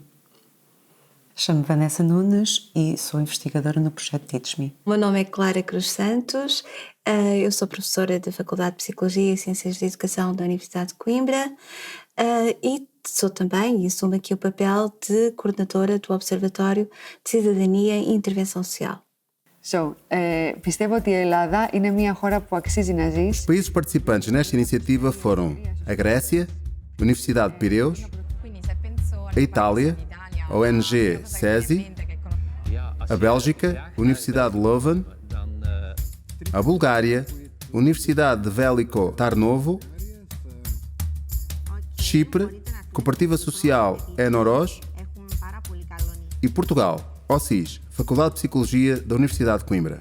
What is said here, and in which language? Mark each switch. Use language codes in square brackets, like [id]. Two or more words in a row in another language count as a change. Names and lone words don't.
[pt] Chamo-me Vanessa Nunes e sou investigadora no projeto Teach Me. O meu nome é Clara Cruz Santos, eu sou professora da Faculdade de Psicologia e Ciências da Educação da Universidade de Coimbra e sou também, e assumo aqui o papel de coordenadora do Observatório de Cidadania e Intervenção Social. [el] Πιστεύω ότι η Ελλάδα είναι μια χώρα που αξίζει να ζήσει. [pt] Os países participantes nesta iniciativa foram a Grécia, a Universidade de Pireus, a Itália, a ONG SESI, a Bélgica, a Universidade de Leuven, a Bulgária, a Universidade de Veliko Tarnovo, Chipre, Cooperativa Social Enoros e Portugal, OSIS, Faculdade de Psicologia da Universidade de Coimbra.